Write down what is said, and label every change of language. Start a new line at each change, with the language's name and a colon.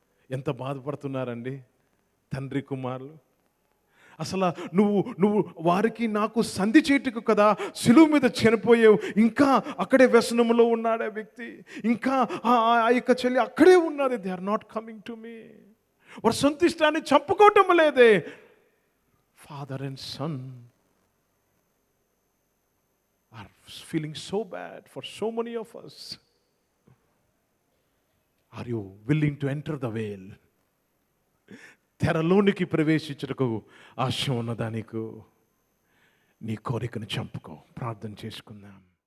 Telugu: ఎంత బాధపడుతున్నారండి తండ్రి కుమారులు. అసలు నువ్వు వారికి నాకు సంధి చేయటకు కదా సిలువ మీద చనిపోయావు, ఇంకా అక్కడే వ్యసనంలో ఉన్నాడు ఆ వ్యక్తి, ఇంకా ఆ యొక్క చెల్లి అక్కడే ఉన్నది.
English: They are not coming to me.
Telugu: వారు సొంత ఇష్టాన్ని చంపుకోవటం లేదే.
English: Father and son are feeling so bad for so many of us. Are you willing to enter the veil?
Telugu: తెరలోనికి ప్రవేశించుటకు ఆశ ఉన్నదా నీకు? నీ కోరికను చంపుకో. ప్రార్థన చేసుకుందాం.